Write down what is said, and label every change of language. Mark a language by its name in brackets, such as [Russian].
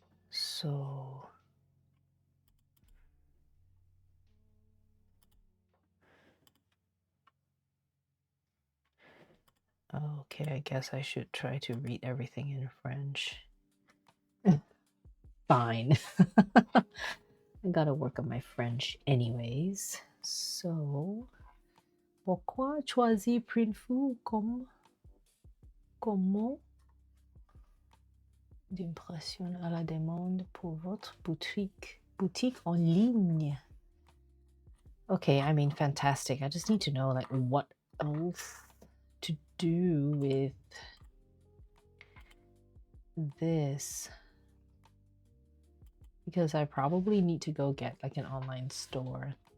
[English] So okay, I guess I should try to read everything in French. Fine. I gotta work on my French anyways. [French] So, pourquoi choisir Printful comme comment d'impression à la demande pour votre boutique en ligne? [English] Okay, I mean, fantastic. I just need to know like what else to do with this, because I probably need to go get like an online store.